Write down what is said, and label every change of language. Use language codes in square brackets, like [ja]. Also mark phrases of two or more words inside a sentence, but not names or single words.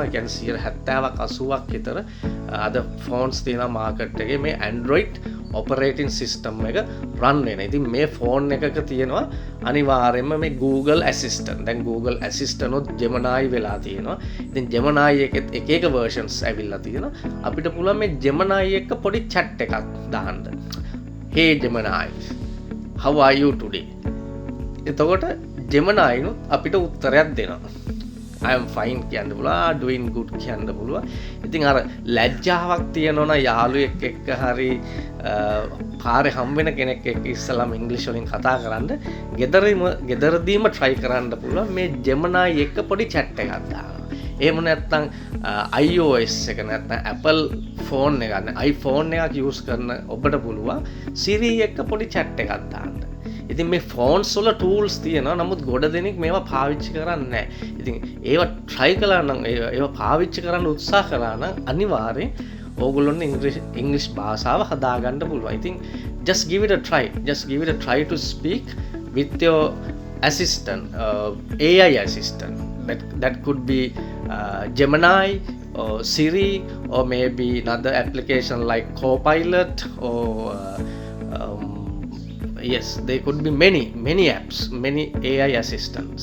[si] ඒ කියන්නේ 70ක් 80ක් විතර අද phones තියෙනවා market එකේ මේ Android [en] operating system [si] එක run වෙන. ඉතින් මේ phone එකක තියෙනවා අනිවාර්යයෙන්ම මේ Google Assistant. දැන් Google Assistant උත් Gemini වෙලා තියෙනවා. ඉතින් Gemini එකෙත් එක versions ඇවිල්ලා තියෙනවා. අපිට පුළුවන් මේ Gemini එක පොඩි chat එකක් දාන්න. [en] Hey Gemini, how are you today? [si] එතකොට Gemini අපිට උත්තරයක් දෙනවා. [en] I am fine [si] කියන්න පුළුවන්, [en] doing good [si] කියන්න පුළුවන්. ඉතින් අර ලැජ්ජාවක් තියෙනවනම් යාළුවෙක් එක්ක හරි පාරේ හම් වෙන කෙනෙක් එක්ක ඉස්සලාම ඉංග්‍රීසි වලින් කතා කරන්න ගෙදරදීම try කරන්න පුළුවන් මේ Gemini එක්ක පොඩි chat එකක් දානවා. එහෙම නැත්නම් iOS එක නැත්නම් Apple phone එක ගන්න iPhone එකක් use කරන ඔබට පුළුවන් Siri එක්ක පොඩි chat එකක් දාන්න. ඉතින් මේ ෆෝන්ස් වල ටූල්ස් තියෙනවා. නමුත් ගොඩ දෙනෙක් මේවා පාවිච්චි කරන්නේ නැහැ. ඉතින් ඒවා try කළා නම් ඒවා පාවිච්චි කරන්න උත්සාහ කළා නම් අනිවාර්යෙන් ඕගොල්ලොන්ට ඉංග්‍රීසි භාෂාව හදාගන්න පුළුවන්. ඉතින් [en] just give it a try. Just give it a try to speak with your assistant, AI assistant. That could be Gemini or Siri or maybe another application like Copilot or yes, there could be many apps, many AI assistants.